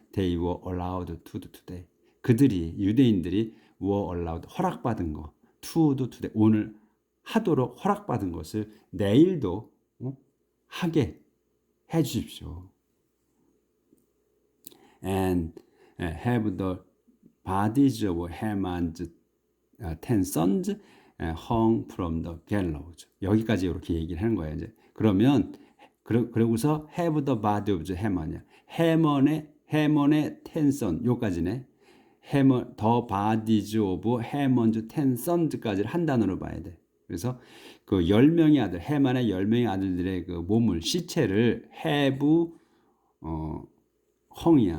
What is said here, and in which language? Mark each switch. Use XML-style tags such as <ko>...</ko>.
<en>They were allowed to do today.</en> <ko>유대인들이</ko> <en>were allowed</en> <ko>허락받은 거</ko> <en>to do today</en> <ko>오늘 하도록 허락받은 것을 내일도 하게 해주십시오.</ko> <en>And have the bodies of Haman's 10 sons hung from the gallows.</en> <ko>여기까지 이렇게 얘기를 하는 거예요. 이제 그러면 그러고서</ko> <en>have the body of Haman</en> <ko>이야. 해먼의</ko> <en>10 sons</en> <ko>요까지네.</ko> <en>the bodies of Haman's 10 sons</en> <ko>까지를 한 단어로 봐야 돼. 그래서 그 10명의 아들, 해만의 10명의 아들들의 그 몸을 시체를 have 헝이야.</ko>